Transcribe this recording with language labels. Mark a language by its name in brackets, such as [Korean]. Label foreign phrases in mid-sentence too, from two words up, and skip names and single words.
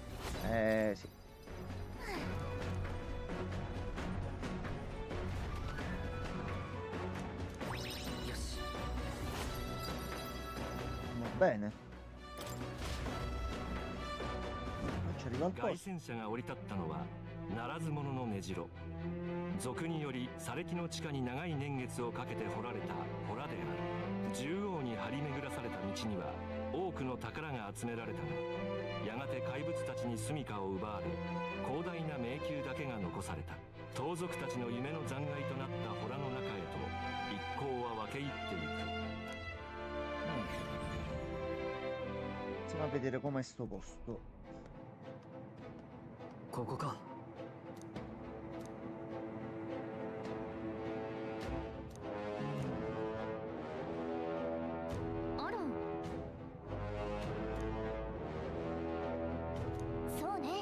[Italian] Sì. Va bene. Ci arriva al [Japanese] 凱 [Italian] posto. [Japanese] 旋者が降り立ったのはならず者の根城。俗により砂礫の地下に長い年月をかけて掘られた洞である。縦横に張り巡らされた道には多くの宝が集められたが、やがて怪物たちに住処を奪われ、広大な迷宮だけが残された。盗賊たちの夢の残骸となった洞の中へと一行は分け入っていく。 [Italian] Andiamo a vedere com'è sto posto. [Japanese] ここか。あらそうね